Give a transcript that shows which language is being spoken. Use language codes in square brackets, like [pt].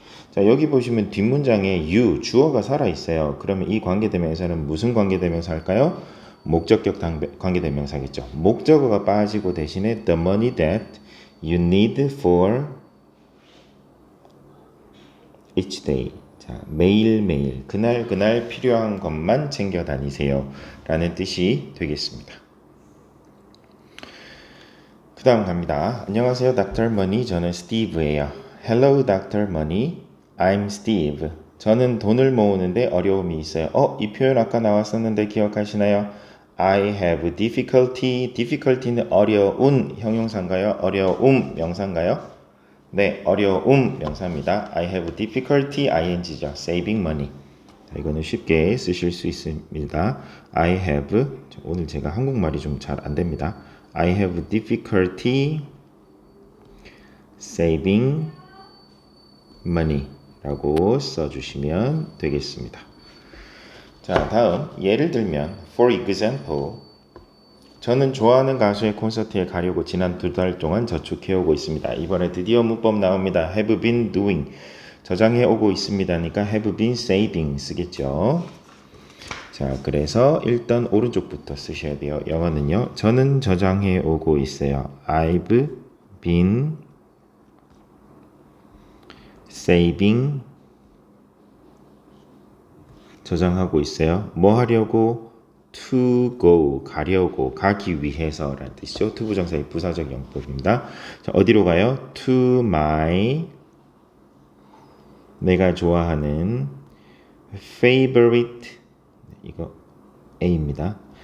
[ko] 자, 여기 보시면 뒷문장에 you, 주어가 살아있어요. 그러면 이 관계대명사는 무슨 관계대명사일까요? 목적격 관계대명사겠죠. 목적어가 빠지고 대신에 [en] the money that you need for each day. [ko] 자, 매일매일, 그날 필요한 것만 챙겨 다니세요. 라는 뜻이 되겠습니다. 그 다음 갑니다. 안녕하세요, Dr. Money. 저는 Steve예요. [en] Hello, Dr. Money. I'm Steve. [ko] 저는 돈을 모으는데 어려움이 있어요. 이 표현 아까 나왔었는데 기억하시나요? [en] I have difficulty. [ko] difficulty는 어려운 형용사인가요? 어려움 명사인가요? 네, 어려움 명사입니다. [en] I have difficulty ing죠. saving money. [ko] 자, 이거는 쉽게 쓰실 수 있습니다. [en] I have [ko] 오늘 제가 한국말이 좀 잘 안 됩니다. [en] I have difficulty saving money [ko] 라고 써주시면 되겠습니다. 자, 다음 예를 들면 [en] for example [ko] 저는 좋아하는 가수의 콘서트에 가려고 지난 2달 동안 저축해오고 있습니다. 이번에 드디어 문법 나옵니다. [en] have been doing [ko] 저장해오고 있습니다니까 [en] have been saving [ko] 쓰겠죠. 자, 그래서 일단 오른쪽부터 쓰셔야 돼요. 영어는요. 저는 저장해오고 있어요. [en] I've been saving [ko] 저장하고 있어요. 뭐 하려고? [en] to go [ko] 가려고 가기 위해서라는 뜻이죠. to 부정사의 부사적 용법입니다. 자, 어디로 가요? [en] to my [ko] 내가 좋아하는 favorite 이거 A입니다.